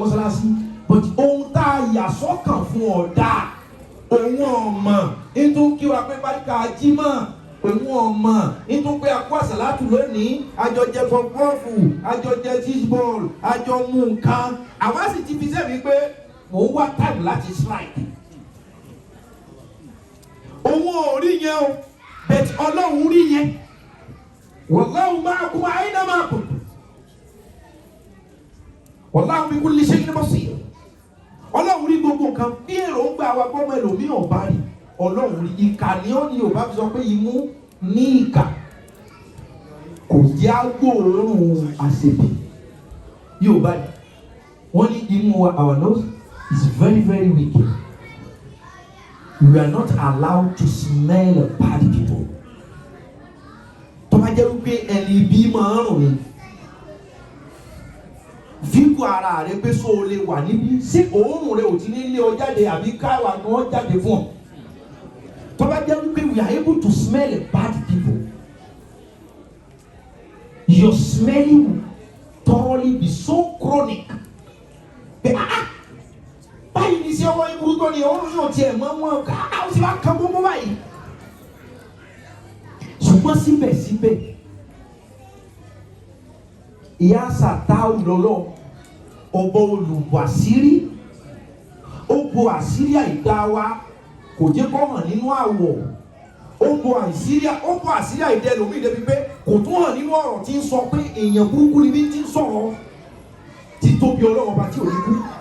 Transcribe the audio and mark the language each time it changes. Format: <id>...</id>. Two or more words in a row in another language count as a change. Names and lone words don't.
<yo>mọ́sálásí but ohun tá a yà sọ́kàn fún ọ̀dà òun ọ̀mà nítorí kí wàá pé báríkà jímọ̀ òun ọ̀mà nítorí pé akó àsàlátù lónìí àjọjẹ fọfọ́ọ̀fù àjọjẹ cheeseball àjọ mú nǹkan àwa sì ti fi sẹ́mi pé mò ń wá time láti slide òun ò rí yẹn o but Ọlọ́run rí yẹn</yo> <ar>والله معكم أينما كنتم. والله بكل شيء بصير.</ar> <yo>Ọlọ́run rí gbogbo nǹkan bí èròǹgbà wa gbọ́mọ ẹlòmíràn bá rí Ọlọ́run rí ìkà ni ó ní Yorùbá fi sọ pé imú ní ìkà kò jẹ́ agbóòórùn àṣebì Yorùbá ni wọ́n ní imú wa</yo> <en>our nose is very very weak. We are not allowed to smell bad people.</en> <yo>Tó bá jẹ́ wípé ẹni ibi máa ń rùn ni fíkù ara rẹ pé so o lè wà níbí sí òórùn rẹ ò ti ní lé ọ jáde àbí káwa ni wọ́n jáde fún ọ. Tó bá jẹ́ wípé</yo> <en>we are able to smell bad people, your smelling will thoroughly be so chronic.</en> <yo>Báyìí ní sí ọwọ́ ibùdó tó ní òórùn yóò tiẹ̀ mọ́ wọn ká ó sì bá kan gbogbo báyìí. Ṣùgbọ́n síbẹ̀síbẹ̀ ìyá sàtáù lọ́lọ́ ọba olùwàsírí ó bo àṣírí àìdá wa kò jẹ́ kó hàn nínú àwọ̀ ó bo àṣírí àìdá ẹlòmíì débi pé kò tún hàn nínú ọ̀rọ̀ tí ń sọ pé èèyàn burúkú ni bí ti ń sọ̀rọ̀ tí tóbi Ọlọ́run ọba tí ò ní kú.</yo>